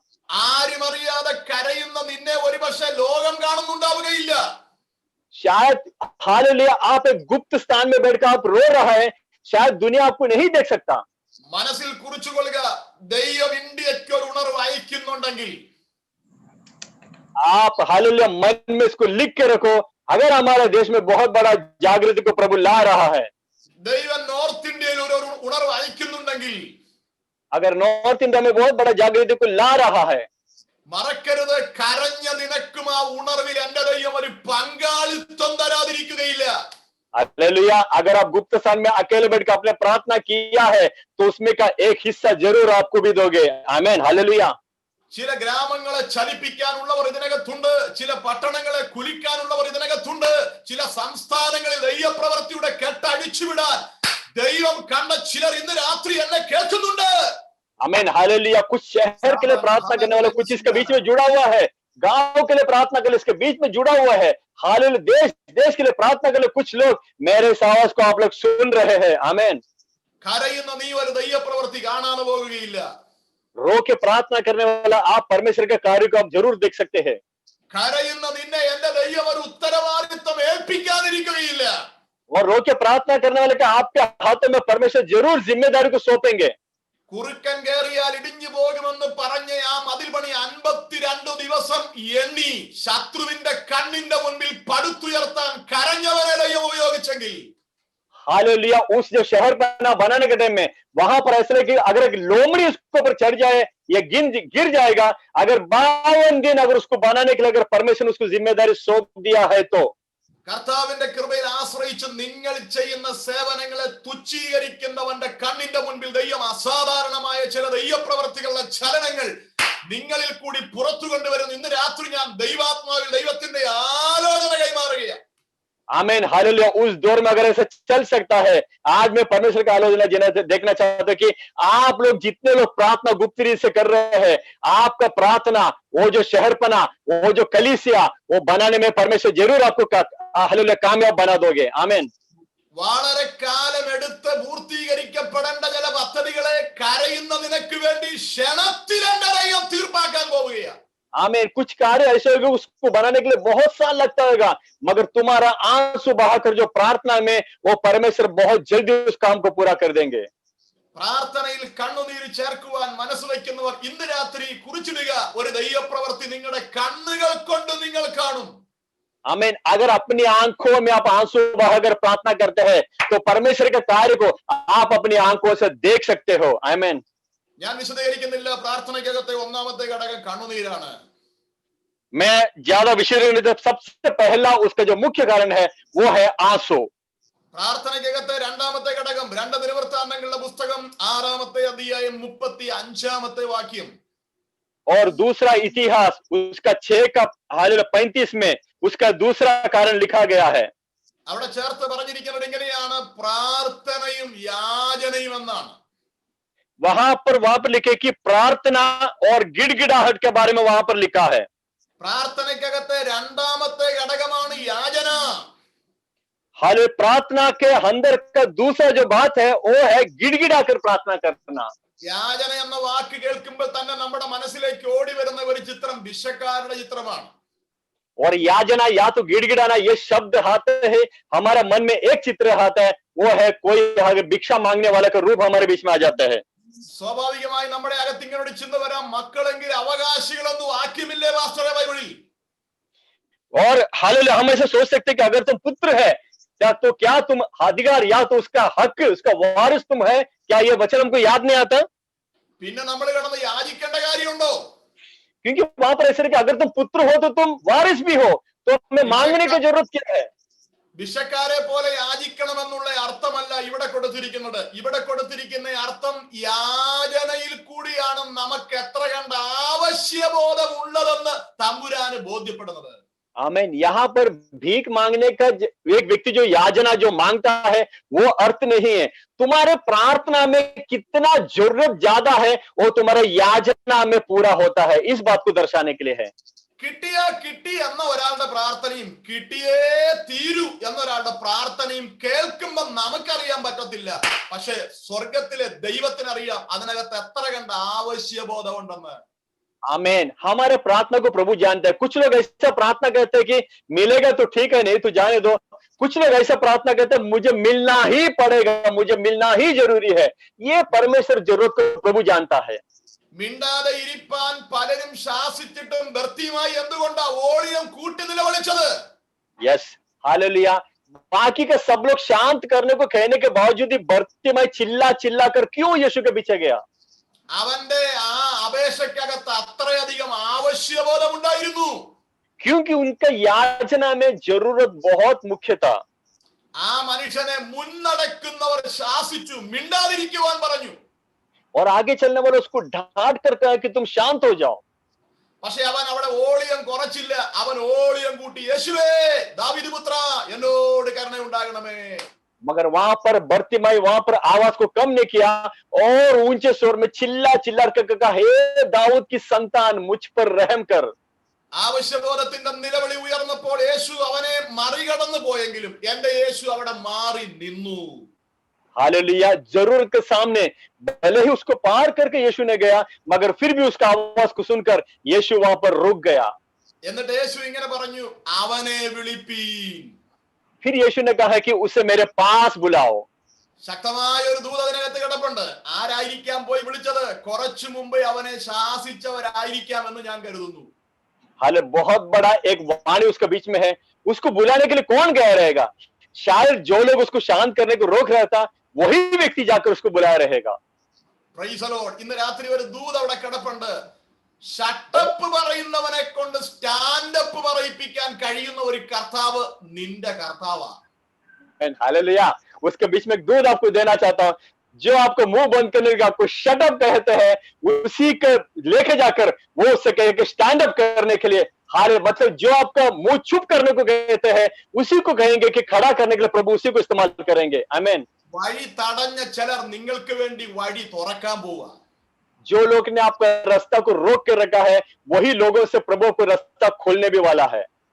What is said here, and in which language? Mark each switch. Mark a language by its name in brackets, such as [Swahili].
[Malayalam] ആരും അറിയാതെ കരയുന്ന നിന്നെ ഒരുപക്ഷെ ലോകം കാണുന്നുണ്ടാവുകയില്ല. [Hindi] शायद हालेलुया आप एक गुप्त स्थान में बैठकर आप रो रहा है, शायद दुनिया आपको नहीं देख सकता. [Malayalam] മനസ്സിൽ കുറിച്ചുകൊള്ളുക, ദൈവം ഇന്ത്യയ്ക്ക് ഒരു ഉണർവ് അയക്കുന്നുണ്ടെങ്കിൽ [Hindi] आप हालेलुया मन में इसको लिख के रखो, अगर हमारे देश में बहुत बड़ा जागृति को प्रभु ला रहा है, [Malayalam] ദൈവം നോർത്ത് ഇന്ത്യയിൽ ഒരു ഉണർവ് അയക്കുന്നുണ്ടെങ്കിൽ, [Hindi] अगर नॉर्थ इंडिया में बहुत बड़ा जागृति को ला रहा है, [Malayalam] മറക്കരുത്, കരഞ്ഞ നിനക്കും ആ ഉണർവിൽ എന്റെ ദൈവം ഒരു പങ്കാളിത്തം തരാതിരിക്കുകയില്ല. [Hindi] हालेलुया। अगर आप गुप्त स्थान में अकेले बैठकर आपने प्रार्थना किया है तो उसमें का एक हिस्सा जरूर आपको भी दोगे. आमीन, हालेलुया। [Malayalam] ചില ഗ്രാമങ്ങളെ ചലിപ്പിക്കാനുള്ളവർ ഇതിനകത്തുണ്ട്, ചില പട്ടണങ്ങളെ കുലിക്കാനുള്ളവർ ഇതിനകത്തുണ്ട്, ചില സംസ്ഥാനങ്ങളിൽ ദൈവപ്രവൃത്തിയുടെ കെട്ടഴിച്ചുവിടാൻ ദൈവം കണ്ട ചിലർ ഇന്ന് രാത്രി എന്നെ കേൾക്കുന്നുണ്ട്. [Hindi] आमीन, हालेलुया। कुछ शहर के लिए प्रार्थना करने वाला, कुछ इसके बीच में जुड़ा हुआ है। गांव के लिए प्रार्थना के लिए इसके बीच में जुड़ा हुआ है। हालेलुया। देश देश के लिए प्रार्थना के लिए कुछ लोग, मेरे इस आवाज को आप लोग सुन रहे हैं। आमीन। [Malayalam] കരയുന്ന നീ ഒരു ദൈവപ്രവൃത്തി കാണാതെ പോകുകയില്ല. [Hindi] रो के प्रार्थना करने वाला आप परमेश्वर के कार्य को आप जरूर देख सकते हैं। [Malayalam] കരയുന്ന നിന്നെ എന്റെ ദൈവം ഒരു ഉത്തരവാദിത്വം ഏൽപ്പിക്കാതിരിക്കുകയില്ല. [Hindi] और रो के प्रार्थना करने वाले का आपके हाथों में परमेश्वर जरूर जिम्मेदारी को सौंपेंगे। [Malayalam] കുറുക്കൻ കേറിയാൽ ഇടിഞ്ഞു പോകുമെന്ന് പറഞ്ഞ ആ മതിൽ പണി 52 ദിവസം എണ്ണി ശത്രുവിന്റെ കണ്ണിന്റെ മുൻപിൽ പടുത്തുയർത്താൻ കരഞ്ഞവരെ ദൈവം ഉപയോഗിച്ചെങ്കിൽ, [Hindi] हालेलुया। उस जो शहर बनाने के टाइम में वहां पर ऐसा कि अगर एक लोमड़ी उसके ऊपर चढ़ जाए, ये गिर जाएगा। अगर 52 दिन अगर उसको बनाने के लिए अगर परमेश्वर ने उसको जिम्मेदारी सौंप दिया है तो [Malayalam] കർത്താവിന്റെ കൃപയിൽ ആശ്രയിച്ച് നിങ്ങൾ ചെയ്യുന്ന സേവനങ്ങളെ തുച്ഛീകരിക്കുന്നവന്റെ കണ്ണിന്റെ മുൻപിൽ ദൈവം അസാധാരണമായ ചില ദൈവപ്രവർത്തികളുടെ ചലനങ്ങൾ നിങ്ങളിൽ കൂടി പുറത്തു കൊണ്ടുവരുന്നു. ഇന്ന് രാത്രി ഞാൻ ദൈവാത്മാവിൽ ദൈവത്തിന്റെ ആലോചന കൈമാറുകയാണ്. [Hindi] आमीन, हालेलुया। उस दौर में अगर ऐसा चल सकता है, आज मैं परमेश्वर का आलोचना देखना चाहता हूं कि आप लोग जितने लोग प्रार्थना गुप्त रीत से कर रहे हैं, आपका प्रार्थना वो जो शहरपना, वो जो कलीसिया, वो बनाने में परमेश्वर जरूर आपको हालेलुया कामयाब बना दोगे। आमीन। [Malayalam] വളരെ കാലം എടുത്ത് പൂർത്തീകരിക്കപ്പെടേണ്ട ചില പദ്ധതികളെ കരയുന്ന നിനക്ക് വേണ്ടി ക്ഷണത്തിൽ എന്റെ ദൈവം തീർപ്പാക്കാൻ പോവുകയാണ്. [Hindi] आमीन। कुछ कार्य ऐसे होंगे उसको बनाने के लिए बहुत साल लगता होगा, मगर तुम्हारा आंसू बहाकर जो प्रार्थना में, वो परमेश्वर बहुत जल्दी उस काम को पूरा कर देंगे। [Malayalam] പ്രാർത്ഥനയിൽ കണ്ണുനീര് ചേർക്കുവാൻ മനസ്സ് വയ്ക്കുന്നവർ ഇന്ന് രാത്രി കുറിച്ചിടുക, ഒരു ദൈവപ്രവൃത്തി നിങ്ങളുടെ കണ്ണുകൾ കൊണ്ട് നിങ്ങൾ കാണും. [Hindi] आमीन। अगर अपनी आंखों में आप आंसू बहाकर प्रार्थना करते हैं तो परमेश्वर के कार्य को आप अपनी आंखों से देख सकते हो। आमीन। [Malayalam] ഞാൻ വിശദീകരിക്കുന്നില്ല. പ്രാർത്ഥനയ്ക്കകത്തെ ഒന്നാമത്തെ ഘടകം കണ്ണുനീരാണ്. [Hindi] मैं ज्यादा विषय नहीं, सबसे पहला उसका जो मुख्य कारण है वो है आंसू। [Malayalam] പ്രാർത്ഥനയ്ക്കകത്തെ രണ്ടാമത്തെ ഘടകം 2 ദിനവൃത്താന്തങ്ങളുടെ പുസ്തകം 6-ാമത്തെ അധ്യായം 35-ാമത്തെ വാക്യം. [Hindi] और दूसरा इतिहास उसका 6 का 35 में उसका दूसरा कारण लिखा गया है। [Malayalam] അവിടെ ചേർത്ത് പറഞ്ഞിരിക്കുന്നത് ഇങ്ങനെയാണ്, പ്രാർത്ഥനയും യാചനയും എന്നാണ്. [Hindi] वहां पर लिखे कि प्रार्थना और गिड़गिड़ाहट के बारे में वहां पर लिखा है। [Malayalam] പ്രാർത്ഥനയ്ക്കകത്തെ രണ്ടാമത്തെ ഘടകമാണ് യാചന. [Hindi] हाल प्रार्थना के अंदर का दूसरा जो बात है वो है गिड़गिड़ा कर प्रार्थना करना। [Malayalam] യാചന എന്ന വാക്ക് കേൾക്കുമ്പോൾ തന്നെ നമ്മുടെ മനസ്സിലേക്ക് ഓടി വരുന്ന ഒരു ചിത്രം ഭിക്ഷക്കാരുടെ ചിത്രമാണ്. [Hindi] और याजना या तो गिड़गिड़ाना ये शब्द आते हैं, हमारा मन में एक चित्र आता है, वो है कोई अगर भिक्षा मांगने वाला का रूप हमारे बीच में आ जाता है। [Malayalam] സ്വാഭാവികമായി നമ്മുടെ അകത്ത് ഇങ്ങനെ ഒരു ചിന്ത വരാം, മക്കളെങ്കിൽ അവകാശികളൊന്നും ആക്കിമില്ലേ പാസ്റ്ററെ ബൈബിളിൽ. [Hindi] और हालेलुया, हम ऐसे सोच सकते हैं कि अगर तुम पुत्र है तो क्या तुम अधिकार या तो उसका हक, उसका वारिस तुम है, क्या ये वचन हमको याद नहीं आता? [Malayalam] പിന്നെ നമ്മൾ കിടന്ന് യാചിക്കേണ്ട കാര്യമുണ്ടോ? [Hindi] क्योंकि वहां पर ऐसे कि अगर तुम पुत्र हो तो तुम वारिस भी हो, तो हमें मांगने की जरूरत क्या है? [Malayalam] ഭിക്ഷക്കാരെ പോലെ യാചിക്കണമെന്നുള്ള അർത്ഥമല്ല ഇവിടെ കൊടുത്തിരിക്കുന്നത്. ഇവിടെ കൊടുത്തിരിക്കുന്ന അർത്ഥം യാചനയിൽ കൂടിയാണ് നമുക്ക് എത്ര കണ്ട ആവശ്യബോധം ഉള്ളതെന്ന് തമ്പുരാന് ബോധ്യപ്പെടുന്നത്. [Hindi] आमीन। यहाँ पर भीख मांगने का एक व्यक्ति जो याचना जो मांगता है वो अर्थ नहीं है, तुम्हारे प्रार्थना में कितना जरूरत ज्यादा है वो तुम्हारे याचना में पूरा होता है, इस बात को दर्शाने के लिए है। [Malayalam] കിട്ടിയാ കിട്ടി എന്ന ഒരാളുടെ പ്രാർത്ഥനയും കിട്ടിയേ തീരൂ എന്നൊരാളുടെ പ്രാർത്ഥനയും കേൾക്കുമ്പോൾ നമുക്കറിയാൻ പറ്റത്തില്ല, പക്ഷെ സ്വർഗത്തിലെ ദൈവത്തിനറിയാം അതിനകത്ത് എത്ര കണ്ട ആവശ്യബോധം ഉണ്ടെന്ന്. [Hindi] आमीन। हमारे प्रार्थना को प्रभु जानता है। कुछ लोग ऐसा प्रार्थना करते हैं कि मिलेगा तो ठीक है, नहीं तो जाने दो। कुछ लोग ऐसा प्रार्थना करते हैं मुझे मिलना ही पड़ेगा, मुझे मिलना ही जरूरी है। ये परमेश्वर जरूरत को प्रभु जानता है। [Malayalam] മിണ്ടാതെ ഇരിപ്പാൻ പലരും ശാസിച്ചിട്ടും ഭർത്തിയുമായി എന്തുകൊണ്ടാ ഓളിയം കൂട്ടി നിലവിളിച്ചത്? [Hindi] Yes, hallelujah. बाकी का सब लोग शांत करने को कहने के बावजूद ही भर्तिमाई चिल्ला चिल्ला कर क्यों यीशु के पीछे गया? [Malayalam] അവന്റെ ആ അപേക്ഷയ്ക്കകത്ത് അത്രയധികം ആവശ്യബോധം ഉണ്ടായിരുന്നു. [Hindi] क्योंकि उनका याचना में जरूरत बहुत मुख्य था। [Malayalam] ആ മനുഷ്യനെ മുന്നടക്കുന്നവർ ശാസിച്ചു, മിണ്ടാതിരിക്കുവാൻ പറഞ്ഞു. [Hindi] और आगे चलने वाले उसको डांट कर कहा कि तुम शांत हो जाओ। [Malayalam] പക്ഷെ അവൻ അവിടെ ഓളിയം കുറച്ചില്ല, അവൻ ഓളിയം കൂട്ടി, യേശുവേ ദാവീദ് പുത്രാ എന്നോട് കരുണ ഉണ്ടാകണമേ. [Hindi] मगर वहां पर बर्तिमाई वहां पर आवाज को कम नहीं किया और ऊंचे स्वर में चिल्ला चिल्ला कर कहा, हे दाऊद की संतान, मुझ पर रहम कर। [Malayalam] ആവശ്യബോധത്തിന്റെ നിലവിളി ഉയർന്നപ്പോൾ യേശു അവനെ മറികടന്നു പോയെങ്കിലും എന്റെ യേശു അവിടെ മാറി നിന്നു. [Hindi] हालेलुया। जरूरत के सामने भले ही उसको पार करके यीशु ने गया, मगर फिर भी उसका आवाज को सुनकर यीशु वहां पर रुक गया। [Malayalam] എന്നിട്ട് യേശു ഇങ്ങനെ പറഞ്ഞു, അവനെ വിളിപ്പീൻ. [Hindi] फिर यीशु ने कहा कि उसे मेरे पास बुलाओ। [Malayalam] ശക്തമായ ഒരു ദൂത് അതിനകത്ത് കിടപ്പുണ്ട്. ആരായിരിക്കാം പോയി വിളിച്ചത്? കുറച്ചു മുമ്പ് അവനെ ശാസിച്ചവരായിരിക്കാം എന്ന് ഞാൻ കരുതുന്നു. [Hindi] हाले बहुत बड़ा एक वाणी उसके बीच में है, उसको बुलाने के लिए कौन गया रहेगा? शायद जो लोग उसको शांत करने को रोक रहा था, वही व्यक्ति जाकर उसको बुलाया रहेगा। [English] Praise the Lord. [Malayalam] ഇന്ന് രാത്രി ഒരു ദൂത് അവിടെ കിടപ്പുണ്ട്. ഷട്ടപ്പ് പറയുന്നവനെ കൊണ്ട് സ്റ്റാൻഡപ്പ് പറയിപ്പിക്കാൻ കഴിയുന്ന ഒരു കർത്താവ് നിന്റെ കർത്താവാ. [Hindi] हालेलुया। उसके बीच में एक दूध आपको देना चाहता हूं, जो आपको मुंह बंद करने का आपको शट अप कहते हैं, उसी के लेके जाकर वो उससे कहे कि स्टैंड अप करने के लिए, हाले मतलब जो आपका मुंह चुप करने को कहते हैं, उसी को कहेंगे कि खड़ा करने के लिए प्रभु उसी को इस्तेमाल करेंगे। आमीन। [Malayalam] വഴി തടഞ്ഞ ചിലർ നിങ്ങൾക്ക് വേണ്ടി വഴി തുറക്കാൻ പോവാ. [Hindi] जो लोग ने आपका रास्ता को रोक के रखा है, वही लोगों से प्रभु को रास्ता खोलने भी वाला है।